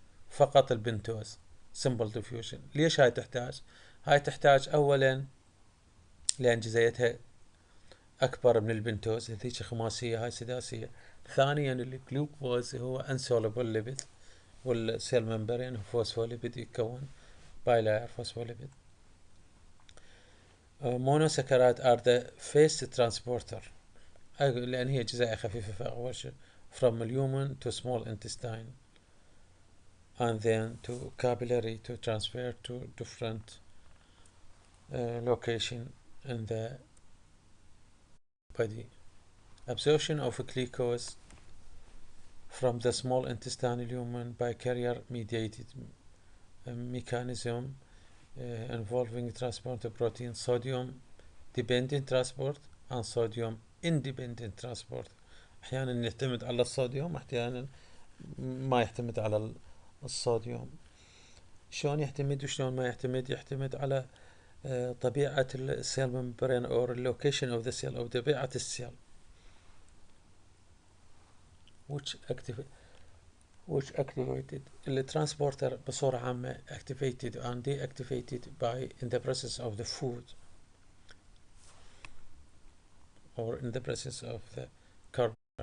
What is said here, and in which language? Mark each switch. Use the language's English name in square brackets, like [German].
[Arabic] فقط البنتوز simple diffusion. ليش هاي تحتاج؟ هاي تحتاج أولا لأن جزيئتها أكبر من البنتوز، هذيك خماسية هاي سداسية. ثانيا الجلوكوز هو insoluble lipid والسيل ممبرين فوسفوليبيد يتكون بايلاير فوسفوليبيد. [English] monosaccharides are the fast transporter [Arabic] لأن هي جزيئة خفيفة أول شيء [English] from human to small intestine and then to capillary to transfer to different location in the body. Absorption of glucose from the small intestine human by carrier mediated mechanism involving transport of protein, sodium dependent transport and sodium independent transport. [Arabic] احيانا يعتمد على الصوديوم، احيانا ما يعتمد على الصوديوم. شلون يعتمد وشلون ما يعتمد؟ يعتمد على طبيعة السيل ممبرين [English] or location of the cell [Arabic] أو طبيعة السيل [English] which activated the transporter [Arabic] بصورة عامة [English] activated and deactivated by in the process of the food or in the process of the carbohydrate.